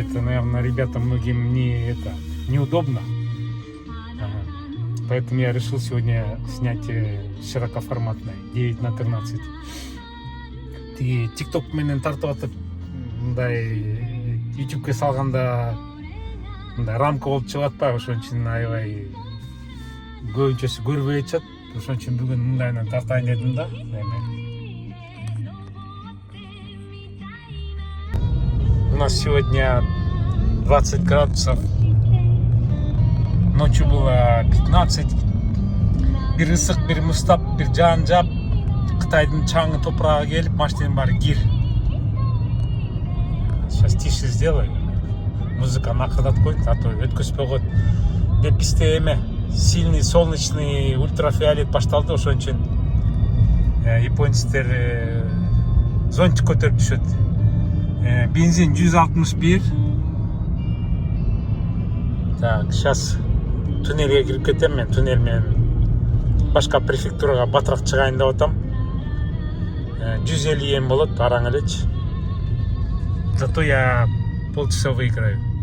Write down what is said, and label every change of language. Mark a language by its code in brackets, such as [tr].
[ru] Это, наверное, ребятам многим неудобно. Поэтому я решил сегодня снять широкоформатное 9:13. [ky] И тикток менен тартып атып, мындай ютубке салганда мындай рамка болуп чыгып атпайбы, ошон үчүн аябай көбүнчөсү көрбөй атышат. Ошон үчүн бүгүн мындайынан тартайын дедим да. [ru] У нас сегодня 20 градусов. Ночью было 15. [ky] Бир ысык, бир муздап, бир жаан жаап, Кытайдын чаңы топурагы келип, машинанын баары кир. [ru] Сейчас тише сделаю. [ky] Музыканы акырдатып коеюн, [ru] а то [ky] өткөзбөй коет. Деп бизде [ru] сильный солнечный ультрафиолет [ky] башталды, ошон үчүн японецтер зонтик көтөрүп түшөт. Бензин 161. [ru] Так, сейчас [ky] туннелге кирип кетем. Мен туннель менен башка префектурага батыраак чыгайын деп атам. 150 йен болот, араң элечи. [ru] Зато я полчаса выиграю.